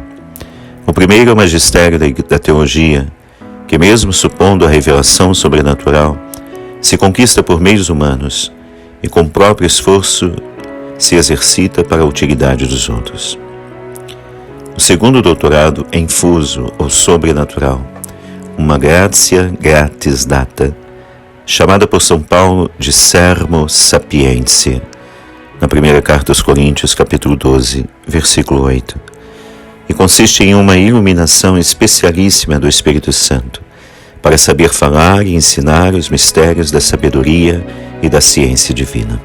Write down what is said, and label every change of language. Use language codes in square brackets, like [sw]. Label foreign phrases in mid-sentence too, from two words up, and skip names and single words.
[pt] O primeiro é o magistério da teologia, que mesmo supondo a revelação sobrenatural, se conquista por meios humanos e com próprio esforço se exercita para a utilidade dos outros. O segundo doutorado é infuso ou sobrenatural, uma [la] gratia gratis data, [pt] chamada por São Paulo de [la] Sermo Sapientiae, [pt] na primeira carta aos Coríntios, capítulo 12, versículo 8, e consiste em uma iluminação especialíssima do Espírito Santo, para saber falar e ensinar os mistérios da sabedoria e da ciência divina.